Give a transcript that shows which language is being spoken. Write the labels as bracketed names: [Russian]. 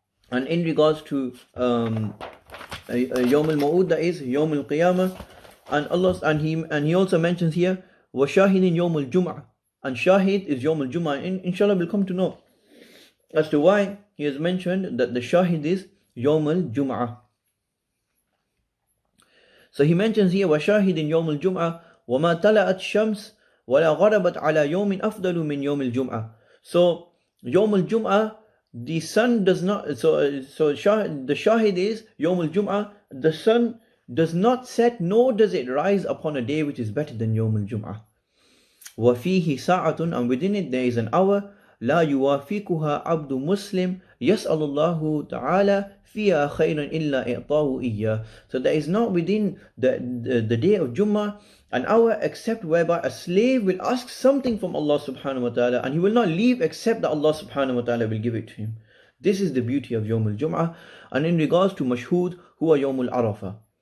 [English] And in regards to Yawm al-Maw'ud, that is Yawm al-Qiyamah. And he also mentions here [Arabic] وَشَاهِدٍ يَوْمِ الْجُمْعَةِ. [English] And shahid is Yawm al-Jum'ah. Inshallah we'll come to know as to why he has mentioned that the shahid is Yawm al-Jum'ah. So he mentions here, [Arabic] وَشَاهِدٍ يَوْمِ الْجُمْعَةِ وَمَا طَلَعَتْ الشَّمْسُ وَلَا غَرَبَتْ عَلَى يَوْمٍ أَفْضَلُ مِنْ يَوْمِ الْجُمْعَةِ. [English] So Yawm al-Jum'ah, the sun does not, so the shahid is Yawm al-Jum'ah, the sun does not set nor does it rise upon a day which is better than Yawm al-Jum'ah. [Arabic] وَفِيهِ سَاعَةٌ, [English] and within it there is an hour, [Arabic] لَا يُوَافِقُهَا عَبْدُ مُسْلِمٍ يَسْأَلُ اللَّهُ تَعَالَى فِيهَا خَيْرًا إِلَّا إِعْطَاهُ إِيَّاهُ. [English] So there is not within the day of Jummah an hour except whereby a slave will ask something from Allah subhanahu wa ta'ala, and he will not leave except that Allah subhanahu wa ta'ala will give it to him. This is the beauty of Yawm al-Jum'ah. And in regards to Mashhud, huwa Yawm al-Arafah.